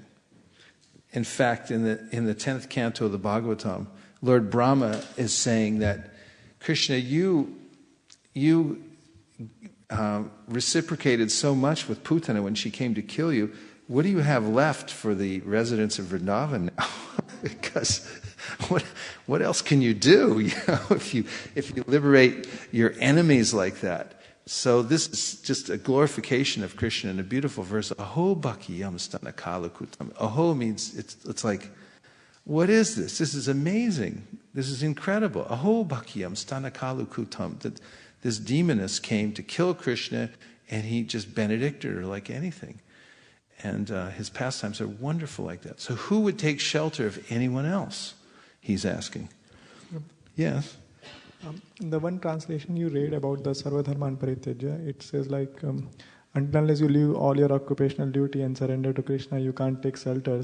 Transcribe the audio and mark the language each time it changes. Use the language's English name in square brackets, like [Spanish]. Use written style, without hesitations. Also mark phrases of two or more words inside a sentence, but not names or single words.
[English] In fact, in the 10th canto of the Bhagavatam, Lord Brahma is saying that Krishna, you reciprocated so much with Putana when she came to kill you. What do you have left for the residents of Vrindavan now? Because what else can you do? If you liberate your enemies like that. So this is just a glorification of Krishna in a beautiful verse. [Sanskrit] Aho bhakiyam stanakalakutam. [English] Aho means it's like, what is this? This is amazing. This is incredible. [Sanskrit] Aho bhakiyam stanakalakutam. [English] That this demoness came to kill Krishna, and he just benedicted her like anything. And his pastimes are wonderful like that. So who would take shelter of anyone else? He's asking. Yes? The one translation you read about the Sarvadharman Parityaja, it says like, until unless you leave all your occupational duty and surrender to Krishna, you can't take shelter.